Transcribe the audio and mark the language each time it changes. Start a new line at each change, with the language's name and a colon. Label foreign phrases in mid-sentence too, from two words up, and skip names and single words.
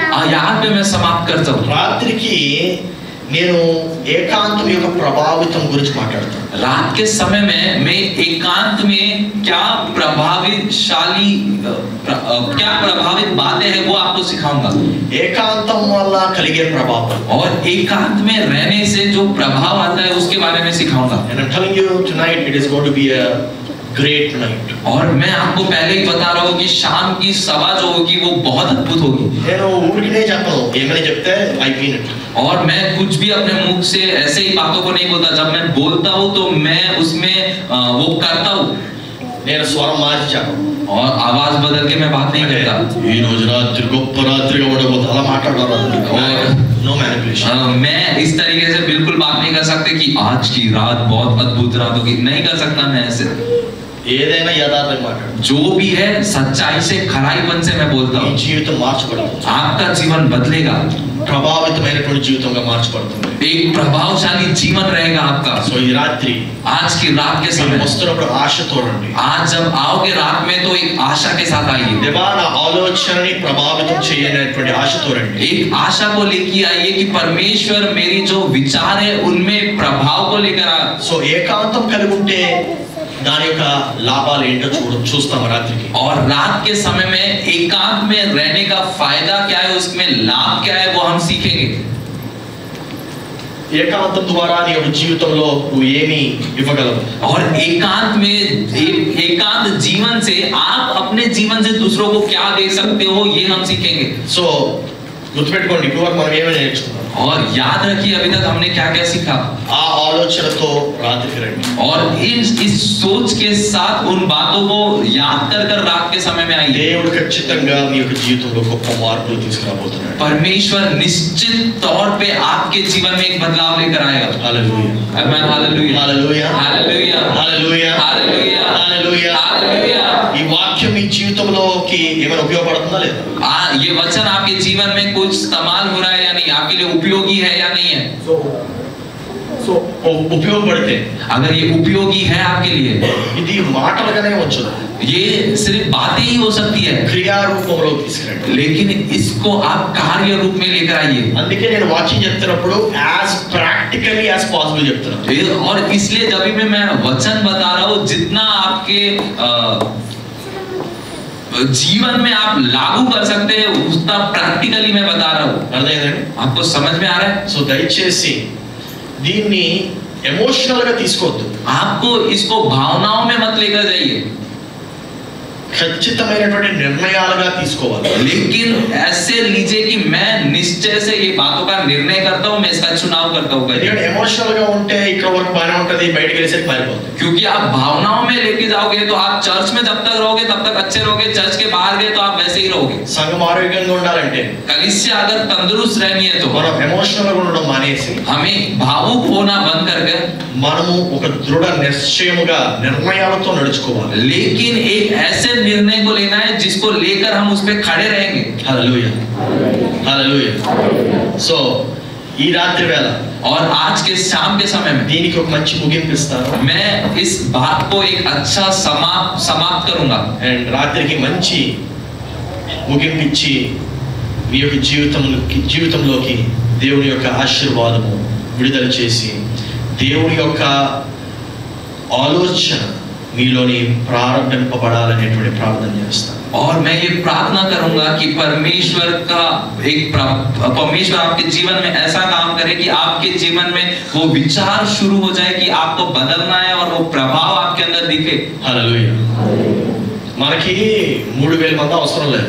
Hindi: यहाँ पे मैं समाप्त करता हूँ।
Telugu: రాత్రికి నేను ఏకాంతం యొక్క ప్రభావితం గురించి మాట్లాడతాను।
Hindi: रात के समय में मैं एकांत में क्या प्रभावित बातें हैं वो आपको सिखाऊंगा।
Telugu: ఏకాంతం వల్ల కలిగే ప్రభావం,
Hindi: और एकांत में रहने से जो प्रभाव आता है उसके बारे में सिखाऊंगा।
English: and I'm telling you tonight it is going to be a great night।
Hindi: और मैं आपको पहले ही बता रहा हूँ कि शाम की सभा जो होगी वो बहुत अद्भुत होगी।
Telugu: నేను ఊరికినే చెప్పను, ఏమని చెప్తే
English: I mean it।
Hindi: और मैं कुछ भी अपने मुख से ऐसे ही बातों को नहीं बोलता, जब मैं बोलता हूँ तो मैं उसमें वो करता हूँ।
Telugu: నేను స్వరం మార్చి చెప్పను,
Hindi: और आवाज बदल के मैं बात नहीं करता।
Telugu: ఈ రోజు రాత్రి గొప్ప రాత్రిగా ఉండబోతుంది అలా మాట్లాడాలి,
English: no manipulation।
Hindi: मैं इस तरीके से बिल्कुल बात नहीं कर सकते कि आज की रात बहुत अद्भुत रात होगी, नहीं कर सकता मैं ऐसे।
Telugu: ఏదైనా యథార్థంగా మాట్లాడు,
Hindi: जो भी है सच्चाई से, खराईपन से मैं बोलता
Telugu: ఈ
Hindi: हूँ।
Telugu: జీవితం మార్చబడుతుంది,
Hindi: आपका जीवन बदलेगा,
Telugu: ప్రభావితమైనటువంటి జీవితంగా మార్చబడుతుంది,
Hindi: एक प्रभावशाली जीवन रहेगा आपका।
Telugu: సో ఈ రాత్రి
Hindi: आज की रात के
Telugu: మీరు
Hindi: समय,
Telugu: వస్తున్నప్పుడు ఆశతో రండి,
Hindi: आज जब आओगे रात में तो एक आशा के साथ आइए,
Telugu: దేవా నా ఆలోచనని ప్రభావితం చేయనేటువంటి ఆశతో రండి।
Hindi: एक आशा को लेके आइए कि परमेश्वर मेरी जो विचार है उनमें प्रभाव को लेकर आ।
Telugu: సో ఏకాంతం కలిగి ఉంటే దాని యొక్క లాభాలు ఏంటో చూస్తాం రాత్రికి।
Hindi: और रात के समय में एकांत में रहने का फायदा क्या है, उसमें लाभ क्या है, वो हम सीखेंगे।
Telugu: ఏకాంతం ద్వారా నీ యొక్క జీవితంలో నువ్వు ఏమి ఇవ్వగలవు,
Hindi: और एकांत में एकांत जीवन से आप अपने जीवन से दूसरों को क्या दे सकते हो ये हम सीखेंगे।
Telugu: సో గుర్తుపెట్టుకోండి, ఇప్పుడు వరకు మనం ఏమైనా నేర్చుకున్నాం,
Hindi: और याद रखिए अभी तक हमने क्या क्या सीखा।
Telugu: ఆ ఆలోచనతో రాత్రికి రండి,
Hindi: और इस सोच के साथ उन बातों को याद कर कर रात के समय में आइए।
Telugu: దేవుడు ఖచ్చితంగా మీ యొక్క జీవితంలో గొప్ప మార్పులు తీసుకురాబోతున్నాడు।
Hindi: परमेश्वर निश्चित तौर पे आपके जीवन में एक बदलाव लेकर आएगा।
Telugu: హల్లెలూయా,
Hindi: आमीन, हालेलुया,
Telugu: హల్లెలూయా,
Hindi: हालेलुया,
Telugu: హల్లెలూయా,
Hindi: हालेलुया,
Telugu: హల్లెలూయా।
Hindi: हालेलुया।
Telugu: ఈ వాక్యం మీ జీవితంలోకి ఏమైనా ఉపయోగపడుతుందా లేదా?
Hindi: ये वचन आपके जीवन में कुछ इस्तेमाल हो रहा है या नहीं, आपके लिए उपयोगी है या नहीं है?
Telugu: సో ఉపయోగపడితే
Hindi: अगर ये उपयोगी है आपके लिए,
Telugu: ఇది మాటలుగానే వచ్చదు,
Hindi: ये सिर्फ बातें ही हो सकती है,
Telugu: క్రియారూపంలో తీసుకురండి।
Hindi: लेकिन इसको आप कार्य रूप में लेकर आइए।
Telugu: అందుకే నేను వాక్యం చెప్తున్నప్పుడు
English: as practically as possible
Telugu: చెప్తున్నాను।
Hindi: और इसलिए जब भी मैं वचन बता रहा हूँ, जितना आपके जीवन में आप लागू कर सकते हैं उतना प्रैक्टिकली मैं बता रहा हूँ।
Telugu: అర్థమైందండి?
Hindi: आपको समझ में आ रहा है?
Telugu: సో దయచేసి దీన్ని ఎమోషనల్ గా తీసుకోవద్దు,
Hindi: आपको इसको भावनाओं में मत लेकर जाइए,
Telugu: ఖచ్చితమైనటువంటి నిర్ణయాలుగా తీసుకోవాలి।
Hindi: लेकिन ऐसे लीजिए कि मैं निश्चय से ये बातों का निर्णय करता हूँ, मैं इसका चुनाव करता हूँ।
Telugu: ఎందుకంటే ఎమోషనల్ గా ఉంటే ఇక్కడ వరకు బాగానే ఉంటది, బయటికి వెళ్ళేసరికి మారిపోతుంది।
Hindi: क्योंकि आप भावनाओं में लेके जाओगे तो आप चर्च में जब तक रहोगे तब तक अच्छे रहोगे, चर्च के बाहर गए तो आप वैसे ही रहोगे।
Telugu: సంఘం ఆరోగ్యంగా ఉండాలంటే
Hindi: कलीसिया अगर तंदुरुस्त रहनी है तो
Telugu: మనం ఎమోషనల్ గా ఉండడం మానేసి
Hindi: हमें भावुक होना बंद करके
Telugu: మనము ఒక దృఢ నిశ్చయముగా నిర్ణయాలతో నడుచుకోవాలి।
Hindi: लेकिन एक ऐसे निर्णय को लेना है जिसको लेकर हम उस पे खड़े रहेंगे।
Telugu: హల్లెలూయా, హల్లెలూయా। సో ఈ రాత్రి వేళ
Hindi: और आज के शाम के समय में
Telugu: దీనికి ఒక మంచి ముగింపు ఇస్తాను,
Hindi: मैं इस बात को एक अच्छा समाप्त करूंगा।
Telugu: అండ్ రాత్రికి మంచి ముగింపిచ్చి మీ యొక్క జీవితంలోకి దేవుని యొక్క ఆశీర్వాదము విడుదల చేసి దేవుని యొక్క ఆలోచన మీలోని ప్రారంభింపబడాలనేటువంటి ప్రార్థన చేస్తాను.
Hindi: और मैं ये प्रार्थना करूंगा कि परमेश्वर आपके जीवन में ऐसा काम करे कि आपके जीवन में वो विचार शुरू हो जाए कि आपको बदलना है और वो प्रभाव आपके अंदर दिखे. हालेलुया.
Telugu: మనకి 3000 మంది అవసరం లేదు.